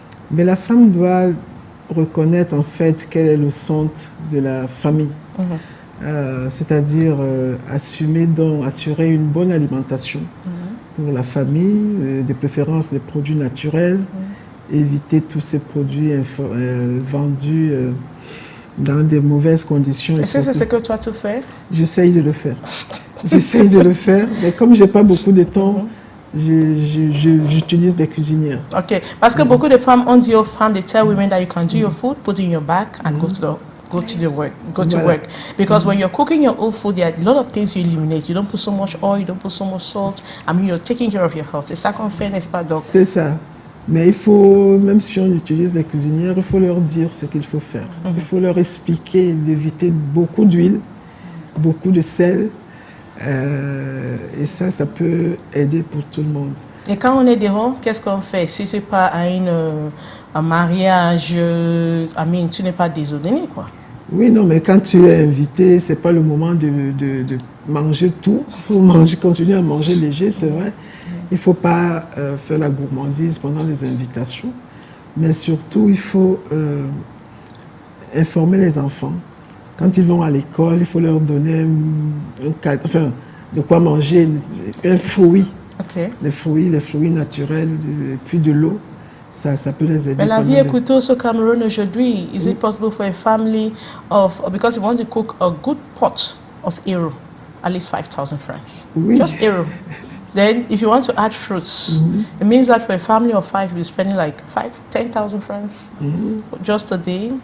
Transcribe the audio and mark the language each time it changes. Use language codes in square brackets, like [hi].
[fr] Mais la femme doit reconnaître en fait quel est le centre de la famille. C'est-à-dire assurer une bonne alimentation pour la famille, de préférence des produits naturels, éviter tous ces produits vendus dans des mauvaises conditions. Est-ce que c'est ce que toi tu fais? J'essaye de le faire. J'essaye de le faire, mais comme j'ai pas beaucoup de temps, j'utilise des cuisinières. Ok, parce que beaucoup de femmes ont dit aux femmes, [en] they tell women that you can do your food, put it in your bag and go to work. Because when you're cooking your own food, there are a lot of things you eliminate. You don't put so much oil, you don't put so much salt. I mean, you're taking care of your health. [fr] C'est ça qu'on fait, n'est-ce pas, donc? C'est ça. Mais il faut, même si on utilise les cuisinières, il faut leur dire ce qu'il faut faire. Il faut leur expliquer d'éviter beaucoup d'huile, beaucoup de sel. Et ça peut aider pour tout le monde. Et quand on est dehors, qu'est-ce qu'on fait? Si tu n'es pas à un mariage, tu n'es pas désordonné, quoi. Oui, non, mais quand tu es invité, ce n'est pas le moment de manger tout. Il faut continuer à manger léger, c'est vrai. Il ne faut pas faire la gourmandise pendant les invitations, mais surtout, il faut informer les enfants. Quand ils vont à l'école, il faut leur donner de quoi manger, un fruit, les fruits naturels, puis de l'eau. Ça peut les aider. Mais la vie est coûteuse au Cameroun aujourd'hui. [en] Is it possible for a family because you want to cook a good pot of euro, at least 5,000 francs? [fr] Oui. [en] Just euro. Then, if you want to add fruits, it means that for a family of 5, you're spending like 10,000 francs just a day.